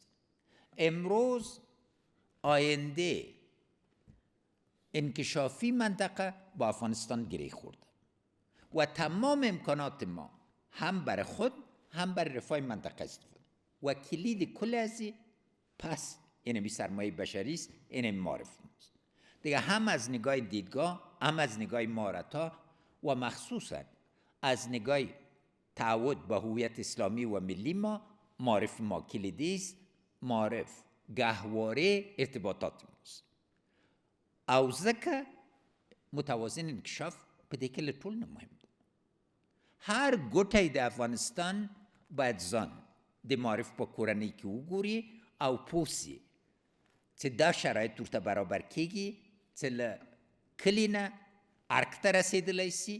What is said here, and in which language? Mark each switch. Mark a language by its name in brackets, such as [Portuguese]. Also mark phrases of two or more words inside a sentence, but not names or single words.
[Persian] امروز آینده انکشافی منطقه با افغانستان گره خورده و تمام امکانات ما هم برای خود هم برای رفاه منطقه است و کلید کل ازی پس اینمی سرمایه بشری است، اینمی معارف است دیگه، هم از نگاه دیدگاه، هم از نگاه مهارت‌ها و مخصوصا از نگاه تعهد به هویت اسلامی و ملی ما. معارف ما کلیدی است. معارف گهواره ارتباطات ماست [Pashto] او ځکه متوازن انکشاف په دې کې له ټول نه مهم ده. هر ګوټی د افغانستان باید ځان د معارف په کورنۍ کې وګوري او پوسي چې دا شرایط ورته برابر کیږي چې له کلي نه ارګ ته رسېدلی سي.